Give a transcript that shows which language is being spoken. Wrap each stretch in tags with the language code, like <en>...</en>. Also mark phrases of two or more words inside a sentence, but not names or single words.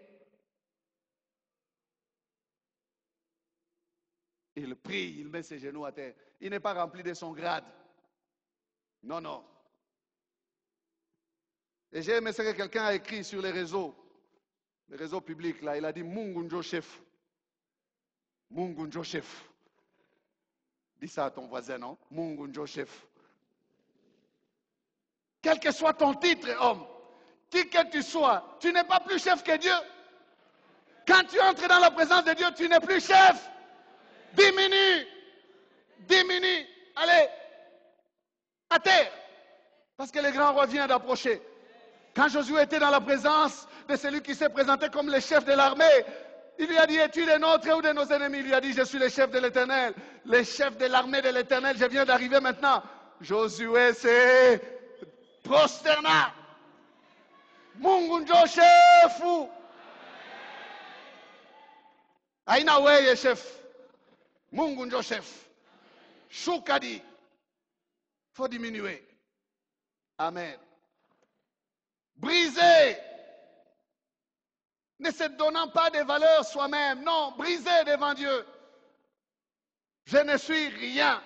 <fr>Il prie, il met ses genoux à terre. Il n'est pas rempli de son grade. Non, non. Et j'ai aimé ce que quelqu'un a écrit sur les réseaux publics, là. Il a dit</fr> <sw>Mungu njo chef. Mungu njo chef.</sw> <fr>Dis ça à ton voisin, non?</fr> <sw>Mungu njo chef.</sw> <fr>Quel que soit ton titre, homme, qui que tu sois, tu n'es pas plus chef que Dieu. Quand tu entres dans la présence de Dieu, tu n'es plus chef. Diminue. Diminue. Allez. À terre. Parce que le grand roi vient d'approcher. Quand Josué était dans la présence de celui qui s'est présenté comme le chef de l'armée, il lui a dit, es-tu des nôtres ou de nos ennemis? Il lui a dit, je suis le chef de l'Éternel, le chef de l'armée de l'Éternel, je viens d'arriver maintenant. Josué s'est prosterna.</fr> <sw>Mungu njo chefu. Aina weye chef. Mungu njo chef. Shukadi.</sw> <fr>Faut diminuer. Amen. Briser. Ne se donnant pas de valeur soi-même. Non, briser devant Dieu. Je ne suis rien.</fr>